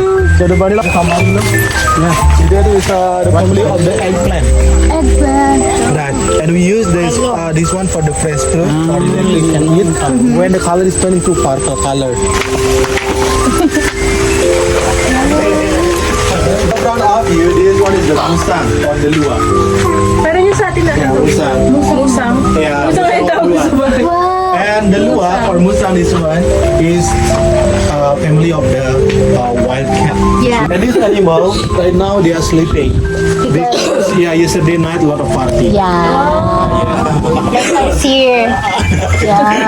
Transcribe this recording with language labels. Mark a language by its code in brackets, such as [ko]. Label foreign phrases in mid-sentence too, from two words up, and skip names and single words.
[en] So the vanilla family, yeah, that is the family of the eggplant. Eggplant. Right. And we use this one for the fresh fruit, or directly can eat when the color is turning to purple color. Background of you, this one is the musang or the lua. [tl] Parang yung sa atin na. [en] Yeah, musang. Musang. Yeah, [tl] Musang ay tawag sa bahay. [en] and the lua or musang, this one is family of the wild cat. Yeah. And this animal right now they are sleeping because yesterday night a lot of party. Yeah. That's nice here. Yeah.